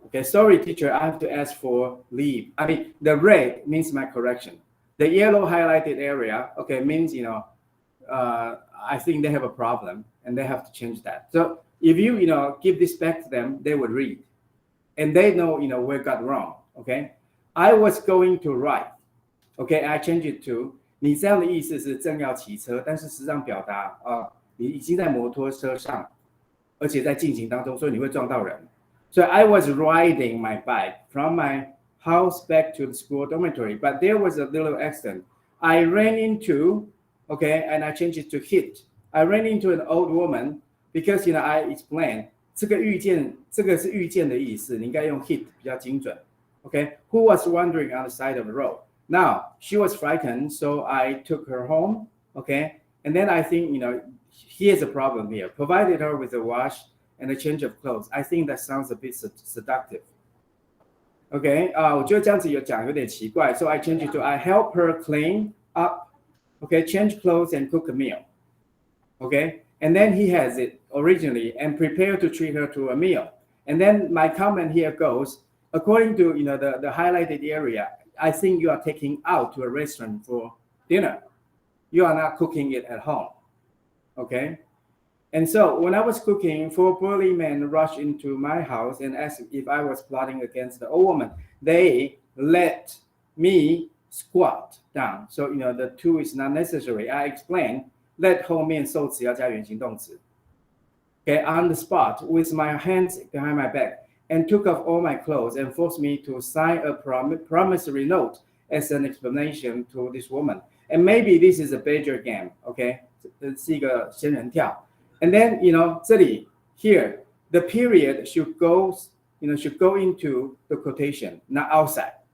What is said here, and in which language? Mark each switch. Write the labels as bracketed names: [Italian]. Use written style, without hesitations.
[English] Okay, sorry, teacher, I have to ask for leave. I mean, the red means my correction. The yellow highlighted area, okay, means, I think they have a problem and they have to change that. So if you, give this back to them, they would read. And they know, where got wrong, okay? I was going to write, okay, I changed it to, [Chinese] 你这样的意思是正要骑车，但是实际上表达，你已经在摩托车上，而且在进行当中，所以你会撞到人。 [English] So I was riding my bike from my house back to the school dormitory, but there was a little accident. I ran into, okay, and I changed it to hit. I ran into an old woman because, I explained, [Chinese] 这个是遇见的意思，你应该用 hit 比较精准。 [English] Okay, who was wandering on the side of the road. Now, she was frightened, so I took her home, okay? And then I think, here's a problem here. Provided her with a wash and a change of clothes. I think that sounds a bit seductive. [Chinese] Okay, 我觉得这样子有点奇怪. [English] So I changed it to I help her clean up, okay, change clothes and cook a meal. Okay, and then he has it originally and prepare to treat her to a meal. And then my comment here goes, according to the highlighted area, I think you are taking out to a restaurant for dinner. You are not cooking it at home. Okay. And so when I was cooking, 4 burly men rushed into my house and asked if I was plotting against the old woman. They let me squat down. So, the to is not necessary. I explained, let [Chinese] 后面受词要加原形动词. [English] Okay, on the spot with my hands behind my back and took off all my clothes and forced me to sign a promissory note as an explanation to this woman. And maybe this is a Badger game, okay? [Chinese] 是一个仙人跳. [English] And then,这里, here, the period should go into the quotation, not outside.